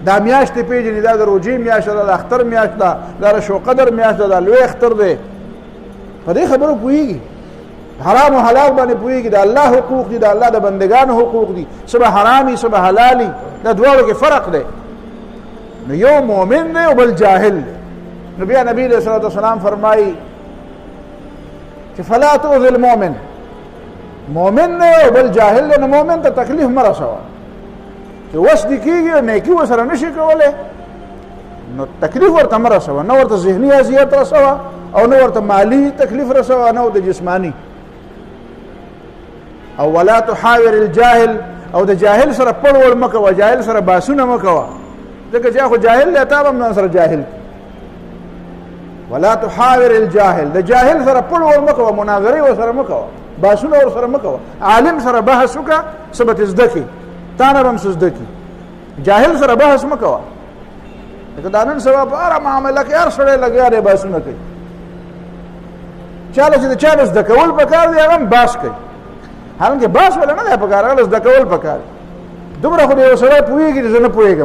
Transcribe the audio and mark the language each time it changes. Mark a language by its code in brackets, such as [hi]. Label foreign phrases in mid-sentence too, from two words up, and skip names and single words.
[ps] دا میاشتې پیژني دا د روجې میاشت ده د اختر میاشت ده دا د شوقدر میاشت ده دا لوی اختر دی په دې خبرو پوهېږي حرام و حلال باندې پوهېږي د الله حقوق دي د الله د بندګانو حقوق دي څه به حرامي څه به حلالي دا دواړو کې فرق دی نو یو مؤمن دی او بل جاهل دی نو بیا نبی علیہ الصلوۃ والسلام فرمایي چې [ar] فلا تؤذي المؤمن [ps] مؤمن دی او بل جاهل دی نو مؤمن ته تکلیف مه رسوه چې وس دې کېږي او نیکي ورسره نشي کولی نو تکلیف ورته مه رسوه نه ورته ذهني اذیت رسوه او نه ورته مالی تکلیف رسوه نه د جسمانی او [ar] ولا تحاور الجاهل [ps] او د جاهل سره پړول مه کوه جاهل سره باسونه مه کوه ځکه چې خو جاهل دی تا به هم سره جاهل [ar] ولا تحاور الجاهل [ps] د جاهل سره پړول مه کوه مناظرې ورسره مه کوه باسونه ورسره مه کوه عالم سره بحث وکړه څه به زده کړي تا نه به هم څه زده کړي جاهل سره بحث مه کوه لکه دا نن سبا په هره معامله کې هر سړی لګیا دی بحثونه کوي چاله چې د چا نه زده کول پکار دی هغه هم بحث کوي حالانکه بحث ولا نه دی پکار هغه زده کول پکار دومره خو د یو سړی پوهېږي چې زه نه پوهېږم